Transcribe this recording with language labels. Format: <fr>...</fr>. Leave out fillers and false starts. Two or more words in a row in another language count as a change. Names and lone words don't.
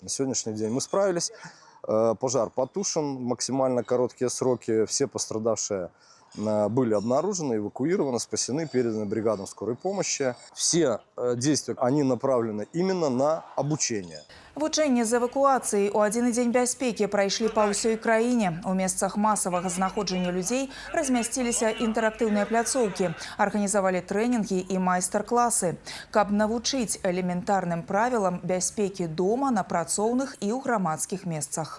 <ru>На сегодняшний день мы справились, пожар потушен в максимально короткие сроки, все пострадавшие были обнаружены, эвакуированы, спасены, переданы бригадам скорой помощи. Все действия, они направлены именно на обучение.</ru> <be>Вучэнні з эвакуацыі ў адзіны дзень бяспекі прайшлі па ўсёй краіне. У месцах масавага знаходжання людзей размясціліся інтэрактыўныя пляцоўкі, арганізавалі трэнінгі і майстар-класы, каб навучыць элементарным правілам бяспекі дома, на працоўных і ў грамадскіх месцах.</be>